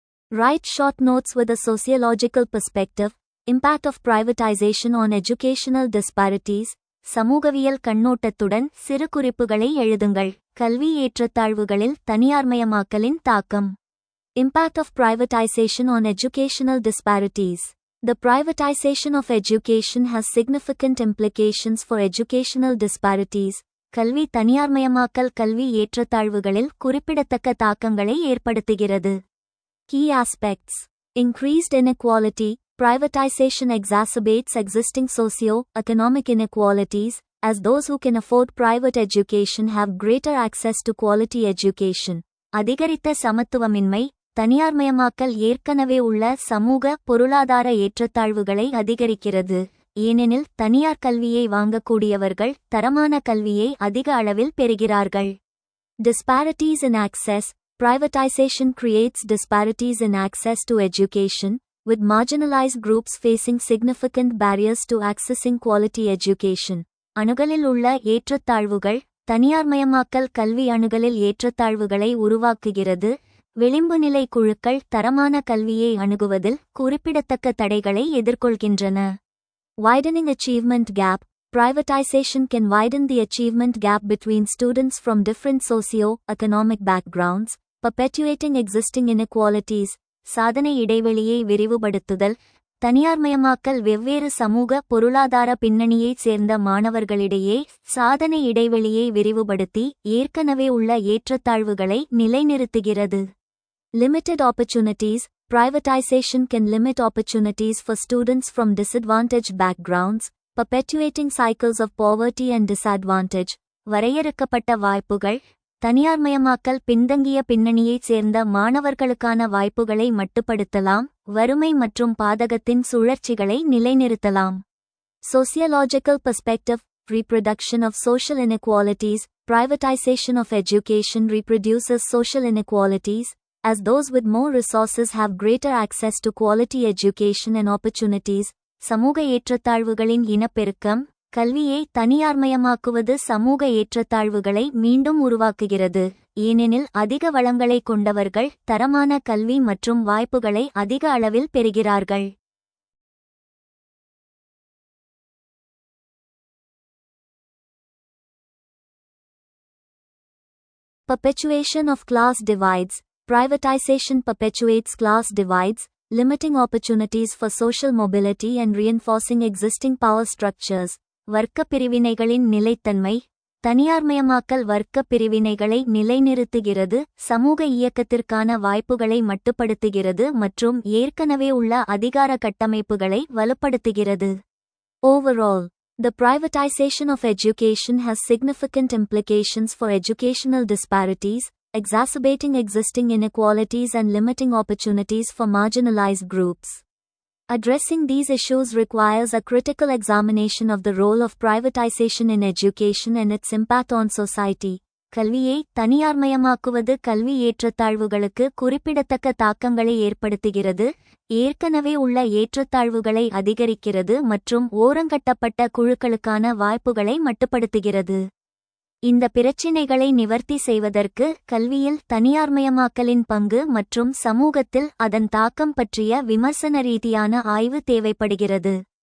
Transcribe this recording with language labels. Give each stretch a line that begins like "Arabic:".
English: Write short notes with a sociological perspective. Impact of privatization on educational disparities.
Tamil: சமூகவியல் கண்ணோட்டத்துடன் சிறு குறிப்புகளை எழுதுங்கள். கல்வி ஏற்றத்தாழ்வுகளில் தனியார்மயமாக்கலின் தாக்கம்.
English: Impact of privatization on educational disparities. The privatization of education has significant implications for educational disparities.
Tamil: கல்வி தனியார்மயமாக்கல் கல்வி ஏற்றத்தாழ்வுகளில் குறிப்பிடத்தக்க தாக்கங்களை ஏற்படுத்துகிறது.
English: Key aspects. Increased inequality. Privatization exacerbates existing socio-economic inequalities, as those who can afford private education have greater access to quality education.
Tamil: அதிகரித்த சமத்துவமின்மை. தனியார்மயமாக்கல் ஏற்கனவே உள்ள சமூக பொருளாதார ஏற்றத்தாழ்வுகளை அதிகரிக்கிறது, ஏனெனில் தனியார் கல்வியை வாங்கக்கூடியவர்கள் தரமான கல்வியை அதிக அளவில் பெறுகிறார்கள்.
English: Disparities in access. Privatization creates disparities in access to education, with marginalized groups facing significant barriers to accessing quality education.
Tamil: அணுகலில் உள்ள ஏற்றத்தாழ்வுகள். தனியார்மயமாக்கல் கல்வி அணுகலில் ஏற்றத்தாழ்வுகளை உருவாக்குகிறது. விளிம்புநிலை குழுக்கள் தரமான கல்வியை அணுகுவதில் குறிப்பிடத்தக்க தடைகளை எதிர்கொள்கின்றன.
English: Widening achievement gap. Privatization can widen the achievement gap between students from different socio-economic backgrounds, perpetuating existing inequalities.
Tamil: சாதனை இடைவெளியை விரிவுபடுத்துதல். தனியார்மயமாக்கல் வெவ்வேறு சமூக பொருளாதார பின்னணியைச் சேர்ந்த மாணவர்களிடையே சாதனை இடைவெளியை விரிவுபடுத்தி ஏற்கனவே உள்ள ஏற்றத்தாழ்வுகளை நிலைநிறுத்துகிறது.
English: Limited opportunities. Privatization can limit opportunities for students from disadvantaged backgrounds, perpetuating cycles of poverty and disadvantage.
Tamil: வரையறுக்கப்பட்ட வாய்ப்புகள். தனியார்மயமாக்கல் பின்தங்கிய பின்னணியைச் சேர்ந்த மாணவர்களுக்கான வாய்ப்புகளை மட்டுப்படுத்தலாம், வறுமை மற்றும் பாதகத்தின் சுழற்சிகளை நிலைநிறுத்தலாம்.
English: Sociological perspective. Reproduction of social inequalities. Privatization of education reproduces social inequalities, as those with more resources have greater access to quality education and opportunities.
Tamil: சமூக ஏற்றத்தாழ்வுகளின் இனப்பெருக்கம். கல்வியை தனியார்மயமாக்குவது சமூக ஏற்றத்தாழ்வுகளை மீண்டும் உருவாக்குகிறது, ஏனெனில் அதிக வளங்களை கொண்டவர்கள் தரமான கல்வி மற்றும் வாய்ப்புகளை அதிக அளவில் பெறுகிறார்கள்.
English: Perpetuation of class divides. Privatization perpetuates class divides, limiting opportunities for social mobility and reinforcing existing power structures.
Tamil: வர்க்க பிரிவினைகளின் நிலைத்தன்மை. தனியார்மயமாக்கல் வர்க்க பிரிவினைகளை நிலைநிறுத்துகிறது, சமூக இயக்கத்திற்கான வாய்ப்புகளை மட்டுப்படுத்துகிறது மற்றும் ஏற்கனவே உள்ள அதிகார கட்டமைப்புகளை வலுப்படுத்துகிறது.
English: Overall, the privatization of education has significant implications for educational disparities, exacerbating existing inequalities and limiting opportunities for marginalized groups. Addressing these issues requires a critical examination of the role of privatization in education and its impact on society.
Tamil: கல்வியை தனியார்மயமாக்குவது கல்வி ஏற்றத்தாழ்வுகளுக்கு குறிப்பிடத்தக்க தாக்கங்களை ஏற்படுத்துகிறது, ஏற்கனவே உள்ள ஏற்றத்தாழ்வுகளை அதிகரிக்கிறது மற்றும் ஓரங்கட்டப்பட்ட குழுக்களுக்கான வாய்ப்புகளை மட்டுப்படுத்துகிறது. இந்த பிரச்சினைகளை நிவர்த்தி செய்வதற்கு கல்வியில் தனியார்மயமாக்கலின் பங்கு மற்றும் சமூகத்தில் அதன் தாக்கம் பற்றிய விமர்சன ரீதியான ஆய்வு தேவைப்படுகிறது.